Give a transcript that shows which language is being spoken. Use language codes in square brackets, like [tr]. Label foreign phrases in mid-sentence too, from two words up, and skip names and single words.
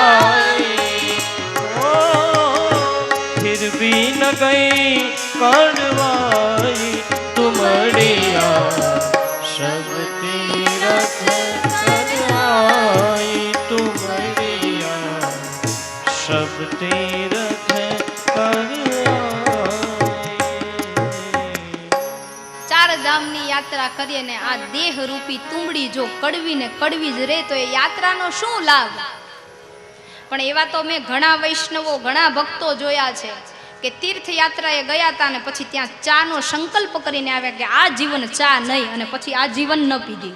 [hi] करवाई, फिर बिन गई कड़वाई तुमड़िया सब तीरथ कराई तुमड़िया सब तीरथ कराई। [gu] ચાર ધામની યાત્રા કરીએ ને આ દેહ રૂપી તુંબડી જો કડવી ને કડવી જ રહે તો એ યાત્રાનો શું લાભ? પણ એવા તો મેં ઘણા વૈષ્ણવો ઘણા ભક્તો જોયા છે કે તીર્થયાત્રાએ ગયા હતા ને પછી ત્યાં ચાનો સંકલ્પ કરીને આવ્યા કે આ જીવન ચા નહીં, અને પછી આ જીવન ન પીધી.